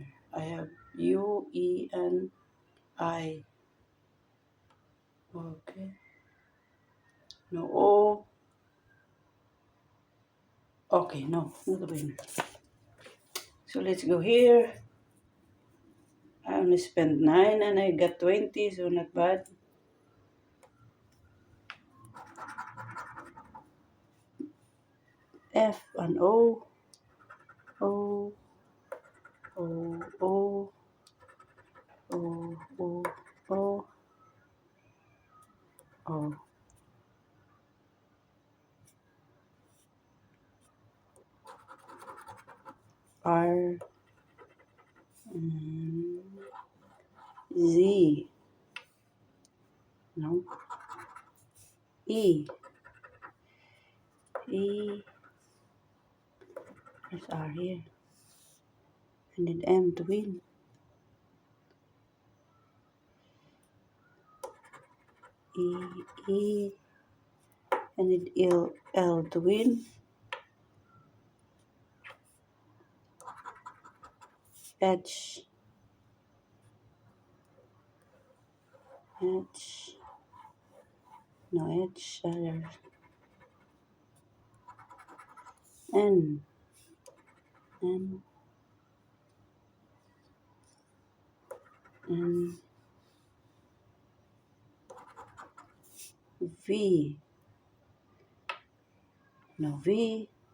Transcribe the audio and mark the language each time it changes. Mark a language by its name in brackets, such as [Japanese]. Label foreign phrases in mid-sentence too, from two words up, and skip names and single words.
[English] I have U, E, N, I, okay, no O, okay, no, not a winner. So let's go here. I only spent 9 and I got 20, so not bad. F and O. O, O, O, O, O, O, O. R, Z, no, E, E, there's R here, I need M to win, E, E, I need L to win, H, H, no H, there's N, N, N, V, no V,